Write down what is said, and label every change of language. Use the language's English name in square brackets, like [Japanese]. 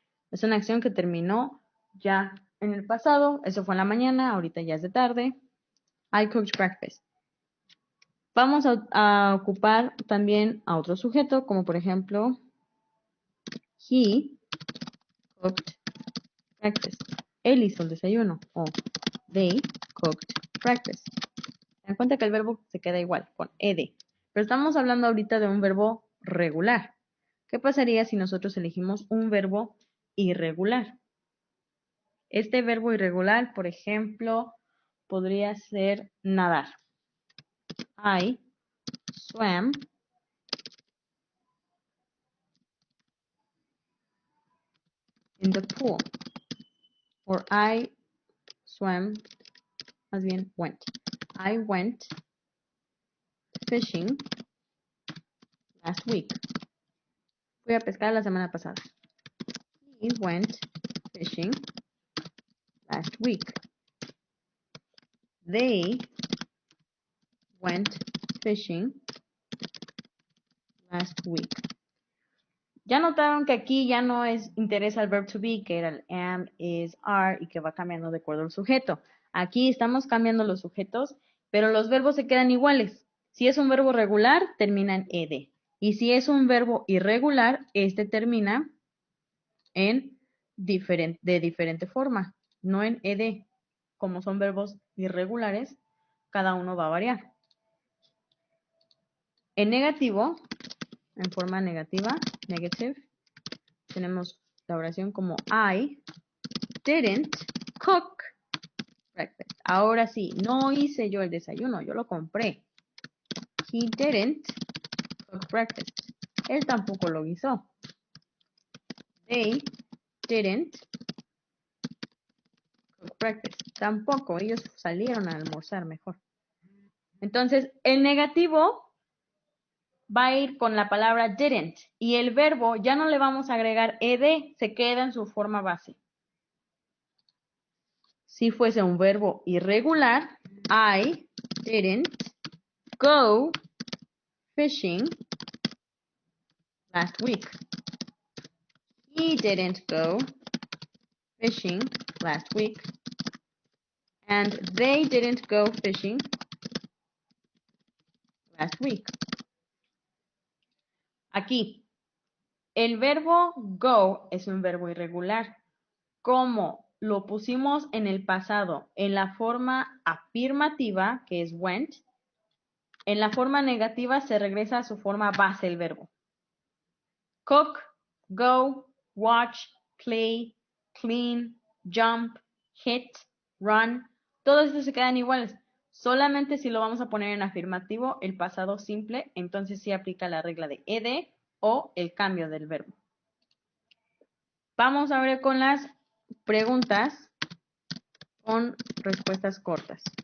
[Spanish] Es una acción que terminó ya en el pasado, eso fue en la mañana, ahorita ya es de tarde. [English] I cooked breakfast. [Spanish] Vamos a ocupar también a otro sujeto, como por ejemplo, [English] he cooked breakfast. [Spanish] Él hizo el desayuno. [English] O they cooked breakfast. [Spanish] Se dan cuenta que el verbo se queda igual, con ed. Pero estamos hablando ahorita de un verbo regular. ¿Qué pasaría si nosotros elegimos un verbo irregular? Este verbo irregular, por ejemplo, podría ser nadar. [English] I swam in the pool. Or I swam, [Spanish] más bien [English] went. I went fishing last week. [Spanish] Fui a pescar la semana pasada. [English] He went fishing last week. They went fishing last week. [Spanish] Ya notaron que aquí ya no interesa el verb to be, que era el am, is, are, y que va cambiando de acuerdo al sujeto. Aquí estamos cambiando los sujetos, pero los verbos se quedan iguales. Si es un verbo regular, termina en ed. Y si es un verbo irregular, este termina en de diferente forma, no en ed. Como son verbos irregulares, cada uno va a variar. En negativo, en forma negativa, negative, tenemos la oración como [English] I didn't cook breakfast. [Spanish] Ahora sí, no hice yo el desayuno, yo lo compré. [English] He didn't cook breakfast. [Spanish] Él tampoco lo hizo. [English] They didn't cook breakfast. [Spanish] Tampoco, ellos salieron a almorzar mejor. Entonces, el negativo va a ir con la palabra didn't y el verbo ya no le vamos a agregar ed, se queda en su forma base. Si fuese un verbo irregular, [English] I didn't go fishing last week. He didn't go fishing last week. And they didn't go fishing last week. [Spanish] Aquí, el verbo go es un verbo irregular. Como lo pusimos en el pasado en la forma afirmativa, que es went, en la forma negativa se regresa a su forma base el verbo. [English] Cook, go, watch, play, clean, jump, hit, run. [Spanish] Todos estos se quedan iguales. Solamente si lo vamos a poner en afirmativo, el pasado simple, entonces sí aplica la regla de ed o el cambio del verbo. Vamos a ver con las preguntas con respuestas cortas.